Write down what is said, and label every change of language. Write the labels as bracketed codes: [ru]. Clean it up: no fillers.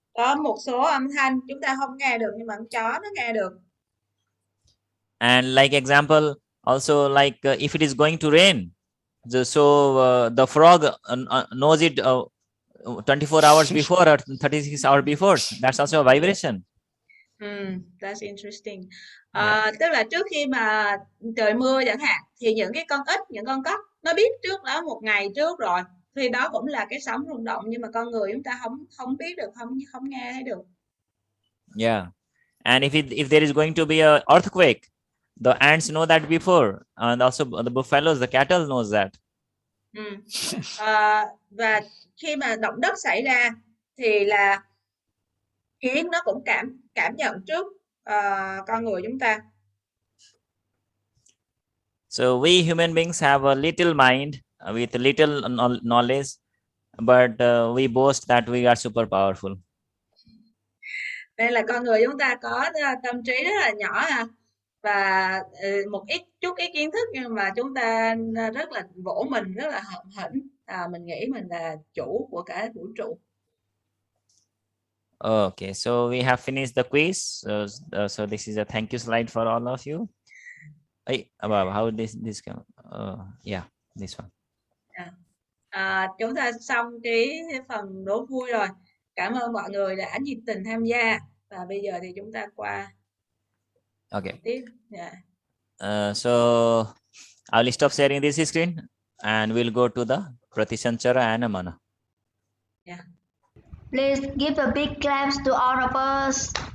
[vi] Có một số âm thanh chúng ta không nghe được nhưng mà con chó nó nghe được. [en] And like example, also like if it is going to rain, so the frog knows it 24 hours before or 36 hours before. That's also a vibration. That's interesting. [vi] Tức là trước khi mà trời mưa chẳng hạn thì những cái con ếch, những con cóc nó biết trước đó một ngày trước rồi, thì đó cũng là cái sóng rung động, nhưng mà con người chúng ta không biết được, không nghe thấy được. [en] Yeah. And if there is going to be a earthquake, the ants know that before, and also the buffaloes, the cattle knows that. [vi] Và khi mà động đất xảy ra thì là kiến nó cũng cảm nhận trước con người chúng ta. [en] So we human beings have a little mind with little knowledge, but we boast that we are super powerful. [vi] Đây là con người chúng ta có tâm trí rất là nhỏ và một chút kiến thức, nhưng mà chúng ta rất là vỗ mình rất là hỉnh, mình nghĩ mình là chủ của cả vũ trụ. [en] Okay, so we have finished the quiz. So this is a thank you slide for all of you. Hey, how this come? Yeah, this one. [vi] Chúng ta xong cái phần đố vui rồi. Cảm ơn mọi người đã nhiệt tình tham gia. Và bây giờ thì chúng ta qua tiếp. [en] So I'll stop sharing this screen and we'll go to the Pratisanchara and Amana. Yeah. Please give a big clap to all of us.